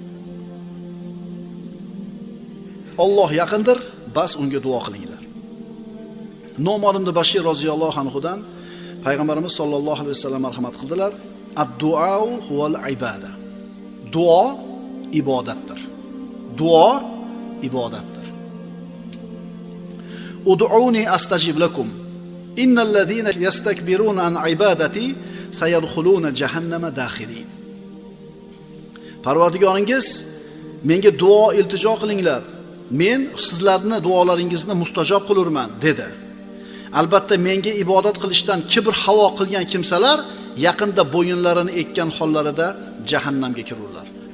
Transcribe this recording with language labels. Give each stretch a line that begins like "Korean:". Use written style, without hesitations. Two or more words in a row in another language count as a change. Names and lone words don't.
Uzbek: Alloh yaqindir, bas unga duo qilinglar. Nu'man ibn Bashir roziyallohu anhudan payg'ambarimiz
Arabic: صلى الله عليه وسلم
Uzbek: marhamat qildilar.
Arabic: الدعاء هو العبادة.
Uzbek: Duo ibodatdir. Duo ibodatdir.
Arabic: ادعوني أستجب لكم. إن الذين يستكبرون عن عبادتي سيدخلون جهنم داخرين.
Uzbek: Parvardigoringiz menga duo iltijo qilinglar. Men sizlarning duolaringizni mustajob qilurman dedi. Albatta menga ibodat qilishdan kibr havo qilgan kimsalar yaqinda bo'yinlarini ekkan hollarida jahannamga kirurlar.